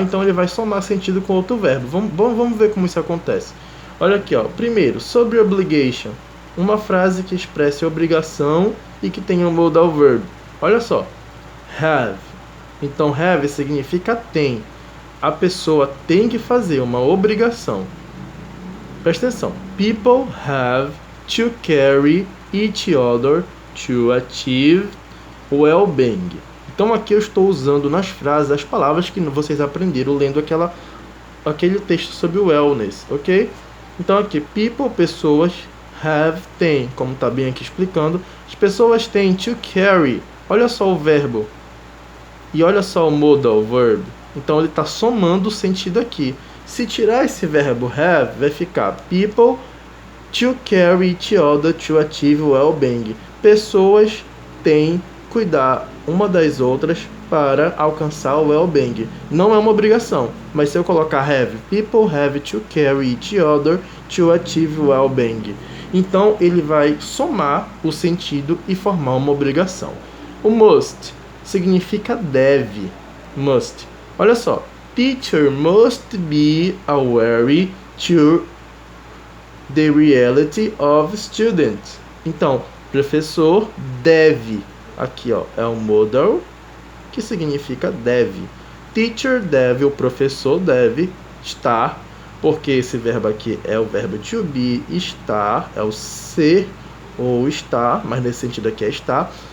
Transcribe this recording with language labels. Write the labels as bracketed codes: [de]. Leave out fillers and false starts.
[pt] Então ele vai somar sentido com outro verbo. Vamos ver como isso acontece. Olha aqui, ó. Primeiro, sobre obligation, uma frase que expresse obrigação e que tenha um modal verb. Olha só, have. Então, have significa tem. A pessoa tem que fazer uma obrigação. Presta atenção. [en] People have to carry each other to achieve well-being. [pt] Então, aqui eu estou usando nas frases as palavras que vocês aprenderam lendo aquele texto sobre wellness, ok? Então, aqui, people, pessoas, have, tem, como está bem aqui explicando. As pessoas têm to carry. Olha só o verbo. E olha só o modal verb. Então ele está somando o sentido aqui. Se tirar esse verbo have, vai ficar [en] people to carry each other to achieve well-being. [pt] Pessoas têm cuidar uma das outras para alcançar o well-being. Não é uma obrigação, mas se eu colocar [en] have, people have to carry each other to achieve well-being. [pt] Então ele vai somar o sentido e formar uma obrigação. O must significa deve. Must. Olha só. [en] Teacher must be aware to the reality of students. [pt] Então, professor deve. Aqui, ó, é o modal, que significa deve. Teacher deve, o professor deve estar, porque esse verbo aqui é o verbo to be, estar, é o ser ou estar, mas nesse sentido aqui é estar.